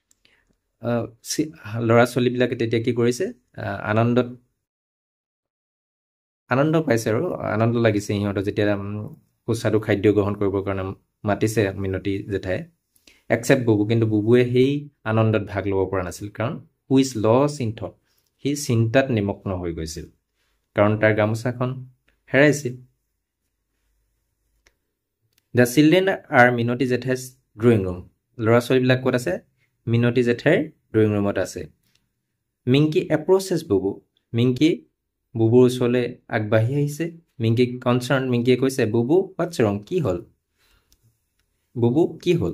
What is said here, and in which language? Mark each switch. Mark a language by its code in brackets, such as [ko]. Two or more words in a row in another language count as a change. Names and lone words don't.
[as] ল'ৰা ছোৱালীবিলাকে তেতিয়া কি কৰিছে আনন্দ পাইছে আৰু আনন্দ লাগিছে সিহঁতৰ যেতিয়া সুস্বাদু খাদ্য গ্ৰহণ কৰিবৰ কাৰণে মাতিছে মিনতী জেঠাই except বুবু, কিন্তু বুবুৱে সেই আনন্দত ভাগ ল'ব পৰা নাছিল কাৰণ [en] who is lost in thought, [as] সি চিন্তাত নিমগ্ন হৈ গৈছিল কাৰণ তাৰ গামোচাখন হেৰাইছিল। [en] The children are [as] মিনতি জেঠাইৰ [en] drawing room, [as] ল'ৰা ছোৱালীবিলাক ক'ত আছে? মিনতি জেঠাইৰ [en] drawing room [as] আছে। মিংকি এপ্ৰচেছ বুবু, মিংকি বুবুৰ ওচৰলৈ আগবাঢ়ি আহিছে। মিংকি কনচাৰ্ণ, মিংকিয়ে কৈছে বুবু [en] what's wrong, [as] কি হ'ল? বুবু কি হ'ল?